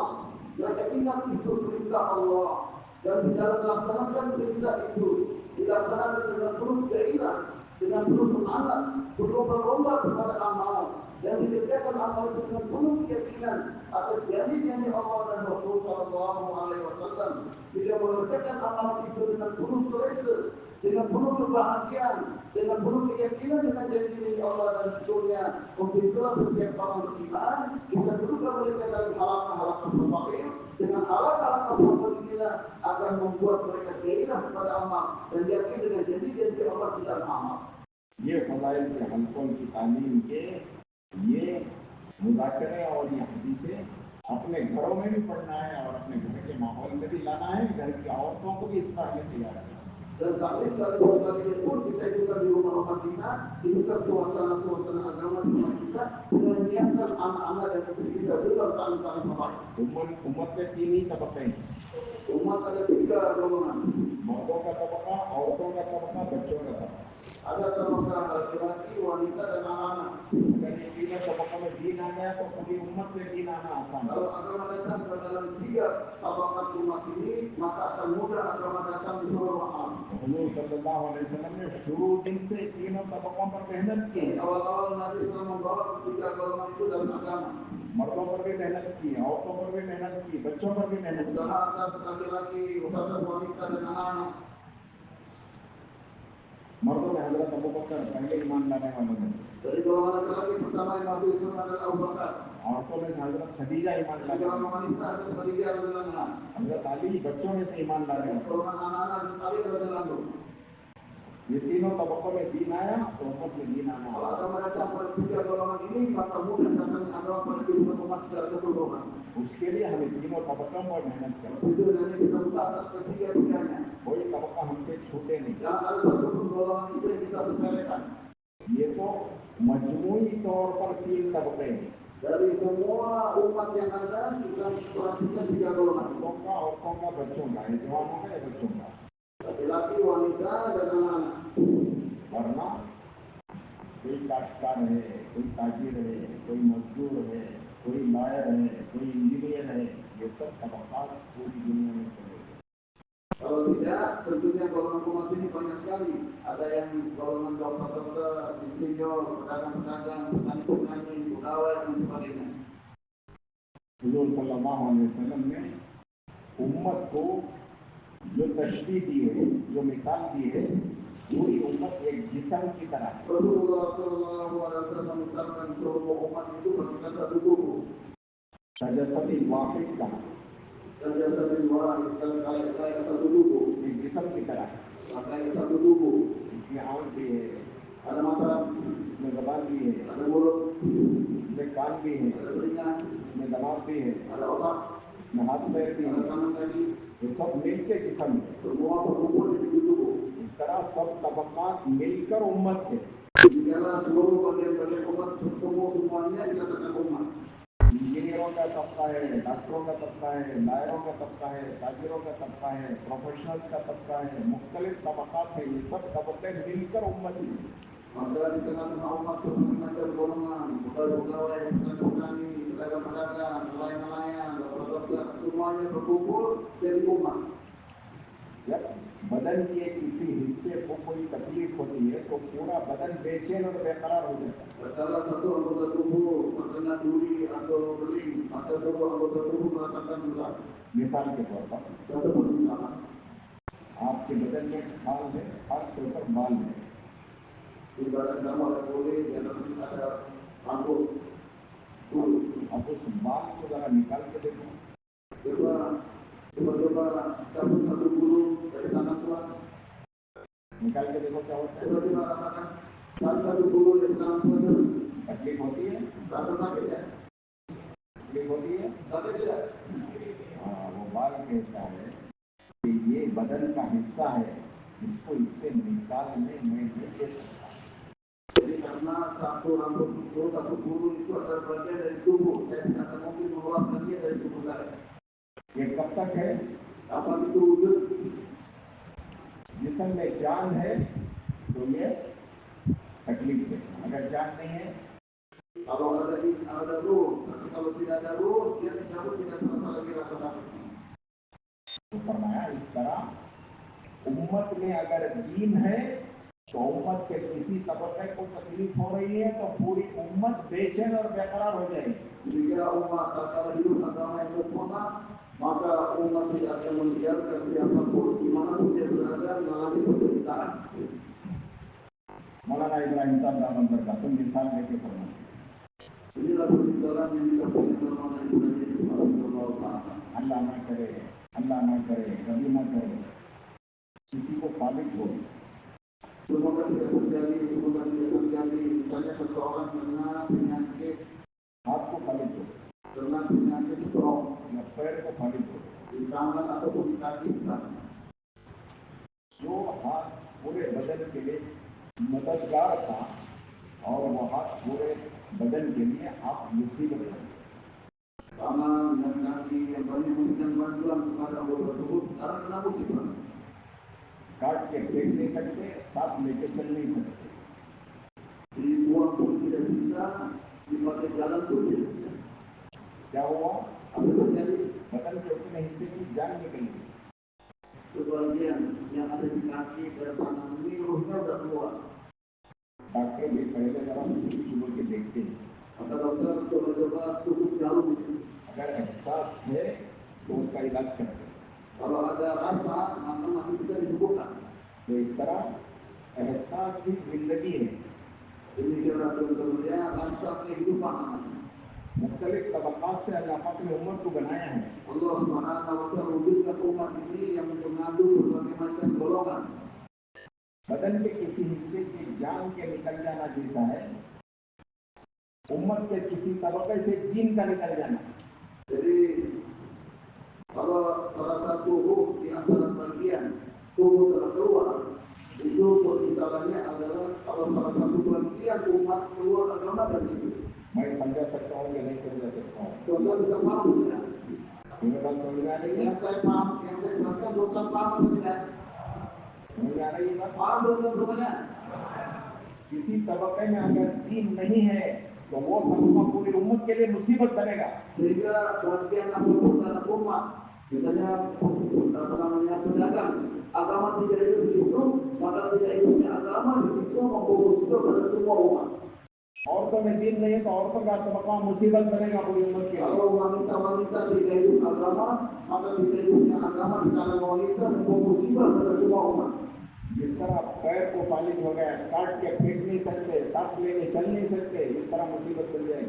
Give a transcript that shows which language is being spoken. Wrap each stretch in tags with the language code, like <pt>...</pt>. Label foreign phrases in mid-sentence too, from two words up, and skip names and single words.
<id>mereka ingat itu perintah Allah dan di dalam melaksanakan perintah itu dilaksanakan dengan penuh gairah, dengan penuh semangat, berlomba-lomba kepada amal dan dikerjakan amal itu dengan penuh keyakinan atas janji-janji Allah dan Rasul</id> <ar>صلى الله عليه وسلم,</ar> <id>sehingga mengerjakan amal itu dengan penuh selesa, dengan penuh kebahagiaan, dengan penuh keyakinan dengan janji Allah dan Rasulnya. Untuk itulah setiap orang beriman kita dudukan mereka dalam halaqah-halaqah fadail. Dengan halaqah-halaqah fadail inilah akan membuat mereka gairah kepada amal dan yakin dengan janji-janji Allah di dalam amal.</id> <hi>ये फजाइल के हलकों की तालीम के ये मुज़ाकरे और ये हदीसें अपने घरों में भी पढ़ना है और अपने घर के माहौल में भी लाना है। घर की औरतों को भी इस पर हमें तैयार करना है।</hi> <id>Dan taklim dari berbagai ini pun kita ikutan di rumah-rumah kita, ikutan suasana-suasana agama di rumah kita, dengan menyiapkan anak-anak dan istri kita dalam taklim-taklim baik.</id> <hi>उम्मत में 3 ही तबके हैं।</hi> <id>Umat ada 3 golongan.</id> <hi>मर्दों का तबका, औरतों का तबका, बच्चों का तबका।</hi> <id>Ada tabaqah laki-laki, wanita dan anak-anak.</id> <hi>अगर ये तीनों तबकों में दीन आ गया तो पूरी उम्मत में दीन आना आसान है।</hi> <id>Kalau agama datang ke dalam 3 tabaqat umat ini, maka akan mudah agama datang di seluruh alam.</id> <hi>हुजूर</hi> <ar>صلى الله عليه وسلم</ar> <hi>ने शुरू दिन से तीनों तबकों पर मेहनत की।</hi> <id>Awal-awal Nabi telah membawa 3 golongan itu dalam agama.</id> <hi>मर्दों पर भी मेहनत की, औरतों पर भी मेहनत की, बच्चों पर भी मेहनत की।</hi> <id>Usaha atas laki-laki, usaha atas wanita dan anak-anak.</id> <hi>मर्दों में हजरत अबू बकर पहले ईमान लाने वालों में,</hi> <id>Dari golongan laki-laki pertama yang masuk Islam adalah Abu Bakar.</id> <hi>औरतों में से हजरत खदीजा ईमान</hi> <id>Dari</id> <hi>लाने वाली,</hi> <id>golongan wanita adalah Khadijah</id> <ar>رضي الله عنها.</ar> <hi>हजरत अली बच्चों में से ईमान लाने</hi> <id>Dari</id> <hi>वाले।</hi> <id>golongan anak-anak adalah Ali</id> <ar>رضي الله عنه.</ar> <hi>ये तीनों तबकों में दीन आया तो उम्मत में दीन आना</hi> <id>Kalau</id> <hi>आया।</hi> <id>agama datang pada 3 golongan ini, maka mudah datangnya agama pada kehidupan umat secara keseluruhan.</id> <hi>उसके लिए हमें तीनों तबकों पर मेहनत करना।</hi> <id>Itu dan kita usaha atas ketiga-tiganya.</id> <hi>कोई तबका हमसे छूटे नहीं।</hi> <id>Jangan ada satupun golongan itu yang kita sepelekan.</id> <hi>ये तो मजमूई तौर पर 3 तबके हैं।</hi> <id>Dari semua umat yang ada, kita perhatikan 3 golongan.</id> <hi>औरतों का, बच्चों का, जवानों का या बच्चों का।</hi> <id>Laki-laki, wanita, dan anak-anak.</id> <hi>वरना कोई काश्तकार है, कोई ताजिर है, कोई मजदूर है, कोई लॉयर है, कोई इंजीनियर है, ये सब तबकात पूरी दुनिया में चले।</hi> <id>Kalau tidak, tentunya golongan umat ini banyak sekali. Ada yang golongan dokter-dokter, insinyur, pedagang-pedagang, petani-petani, pegawai dan sebagainya.</id> <hi>हुजूर</hi> <ar>صلى الله عليه وسلم</ar> <hi>ने उम्मत को जो तशबीह दी है, जो मिसाल दी है, पूरी उम्मत एक जिस्म की तरह है।</hi> <id>Rasulullah</id> <ar>صلى الله عليه وسلم</ar> <id>misalkan seluruh umat itu bagikan satu tubuh.</id> <hi>तजस्सुम वाहिद का</hi> <id>Saja satu orang kayak satu tubuh,</id> <hi>एक जिस्म की तरह है।</hi> <id>kayak satu tubuh.</id> <hi>इसमें आँख भी है,</hi> <id>Ada mata,</id> <hi>इसमें ज़बान भी है,</hi> <id>ada mulut,</id> <hi>इसमें कान भी है,</hi> <id>ada telinga,</id> <hi>इसमें दिमाग भी है,</hi> <id>ada otak,</id> <hi>इसमें हाथ पैर भी</hi> <id>ada</id> <hi>है।</hi> <id>tangan kaki.</id> <hi>ये सब मिलके जिस्म है।</hi> <id>Semua terkumpul di tubuh.</id> <hi>इस तरह सब तबकात मिलकर उम्मत है।</hi> <id>Demikianlah seluruh bagian-bagian umat berkumpul semuanya dikatakan umat.</id> <hi>इंजीनियरों का तबका है, डॉक्टरों का तबका है, लायरों का तबका है, ताजिरों का तबका है, प्रोफेशनल्स का तबका है, मुख्तलिफ तबकात है। ये सब तबके मिलकर उम्मत है।</hi> <id>Maka di tengah-tengah umat berbagai macam golongan, pegawai-pegawai, petani-petani, pedagang-pedagang, nelayan-nelayan, dokter-dokter, semuanya berkumpul jadi umat.</id> <hi>जब बदन के किसी हिस्से को कोई तकलीफ होती है तो पूरा बदन बेचैन और बेकरार हो जाता है।</hi> <id>Kalau satu anggota tubuh terkena duri atau beling, maka seluruh anggota tubuh merasakan susah.</id> <hi>मिसाल के तौर पर</hi> <id>Satu permisalan.</id> <hi>आपके बदन में खाल है, खाल के ऊपर बाल है।</hi> <id>Ibarat kamu ada kulit, di atas ada rambut, bulu.</id> <hi>अब उस बाल को जरा निकाल के देखो,</hi> <id>Coba cabut satu bulu dari tangan Tuhan.</id> <hi>निकाल के देखो क्या होता है।</hi> <id>Coba rasakan satu bulu dari tangan Tuhan.</id> <hi>तकलीफ होती है,</hi> <id>Rasa sakit ya?</id> <hi>तकलीफ होती है।</hi> <id>Sakit tidak?</id> <hi>हाँ, वो बाल कहता है कि ये बदन का हिस्सा है, इसको इससे निकालने में नहीं दे सकता।</hi> <id>Jadi karena satu rambut itu, satu bulu itu adalah bagian dari tubuh. Saya tidak akan mungkin mengeluarkannya dari tubuh saya.</id> <hi>ये कब तक है?</hi> <id>Kapan itu wujud?</id> <hi>जिसम में जान है तो ये तकलीफ है, अगर जान नहीं है</hi> <id>Kalau ada ruh, tapi kalau tidak ada ruh, dia dicabut tidak terasa lagi rasa sakit.</id> <hi>तो फरमाया इस तरह उम्मत में अगर दीन है तो उम्मत के किसी तबके को तकलीफ हो रही है तो पूरी उम्मत बेचैन और बेकरार हो जाएगी।</hi> <id>Jika umat kalau hidup agama yang sempurna, maka umat tidak akan membiarkan siapapun dimanapun dia berada mengalami penderitaan.</id> <hi>मौलाना इब्राहिम साहब</hi> <ar>دامت بركاته</ar> <hi>मिसाल देके फरमाते</hi> <id>Inilah permisalan yang disampaikan oleh Ibrahim Alaihissalam.</id> <hi>अल्लाह ना करे, कभी ना करे किसी को फालिज हो,</hi> <id>Semoga tidak terjadi. Misalnya seseorang kena penyakit,</id> <hi>हाथ को फालिज हो</hi> <id>kena penyakit stroke</id> <hi>या पैर को फालिज हो।</hi> <id>di tangan ataupun di kaki misalnya.</id> <hi>जो हाथ पूरे बदन के लिए मददगार था और वो हाथ पूरे बदन के लिए आप मुसीबत है।</hi> <id>Tangan dan kaki yang banyak memberikan bantuan kepada anggota tubuh sekarang kena musibah.</id> <hi>काट के फेंक नहीं सकते, साथ लेके चल नहीं सकते।</hi> <id>Dibuang pun tidak bisa, dipakai jalan pun tidak bisa.</id> <hi>क्या हुआ?</hi> <id>Apa terjadi?</id> <hi>बदन के उतने हिस्से की जान निकल गई।</hi> <id>Sebagian yang ada di kaki dan tangan ini ruhnya sudah keluar.</id> <hi>डॉक्टर भी पहले जरा शुरू के देखते हैं,</hi> <id>Maka dokter coba-coba tutup jarum di sini.</id> <hi>अगर एहसास है तो उसका इलाज करते हैं।</hi> <id>Kalau ada rasa, maka masih bisa disembuhkan.</id> <hi>तो इस तरह एहसास ही जिंदगी है।</hi> <id>Demikianlah tentunya rasa kehidupan namanya.</id> <hi>मुख्तलिफ तबकात से अल्लाह पाक ने उम्मत को बनाया है।</hi> <id>Allah</id> <ar>سبحانه وتعالى</ar> <id>wujudkan umat ini yang mengandung berbagai macam golongan.</id> <hi>बदन के किसी हिस्से की जान के निकल जाना जैसा है, उम्मत के किसी तबके से दीन का निकल जाना।</hi> <id>Jadi kalau salah satu ruh di antara bagian tubuh telah keluar, itu permisalannya adalah kalau salah satu bagian umat keluar agama dari situ.</id> <hi>मैं समझा सकता हूँ या नहीं समझा सकता हूँ?</hi> <id>Contoh bisa paham tidak?</id> <hi>मेरे बात समझ में आ रही है?</hi> <id>Yang saya paham, yang saya jelaskan bukan paham atau tidak?</id> <hi>समझ में आ रही है बात?</hi> <id>Paham belum semuanya?</id> <hi>किसी तबके में अगर दीन नहीं है तो वो तबका पूरी उम्मत के लिए मुसीबत बनेगा।</hi> <id>Sehingga bagian apapun dalam umat, misalnya apa namanya pedagang, agama tidak hidup di situ, maka tidak hidupnya agama di situ membawa musibah pada semua umat.</id> <hi>औरतों में दीन नहीं है तो औरतों का तबका मुसीबत बनेगा पूरी उम्मत के लिए।</hi> <id>Kalau wanita-wanita tidak hidup agama, maka tidak hidupnya agama di kalangan wanita membawa musibah pada semua umat.</id> <hi>जिस तरह पैर को पालिश हो गया, काट के फेंक नहीं सकते, सांस लेके चल नहीं सकते, इस तरह मुसीबत चल जाएगी।</hi>